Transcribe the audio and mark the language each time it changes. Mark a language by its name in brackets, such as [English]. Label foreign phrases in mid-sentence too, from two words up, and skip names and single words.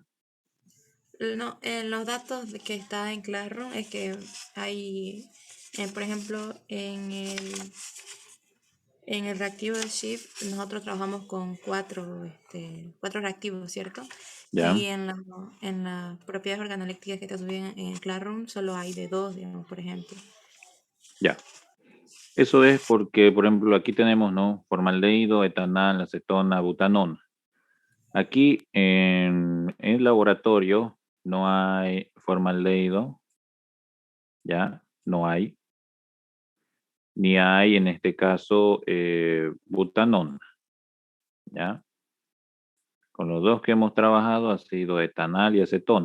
[Spanish] No, en los datos que está en Classroom es que hay, por ejemplo, en el reactivo de Shift nosotros trabajamos con cuatro reactivos, ¿cierto? Ya. Y en las propiedades organolépticas que está subiendo en Classroom solo hay de 2, digamos, por ejemplo. Ya. Eso es porque, por ejemplo, aquí tenemos, ¿no? Formaldehído, etanal, acetona, butanona. Aquí en el laboratorio no hay formaldehído, ya, no hay. Ni hay, en este caso, butanona, ya. Con los dos que hemos trabajado ha sido etanal y acetona.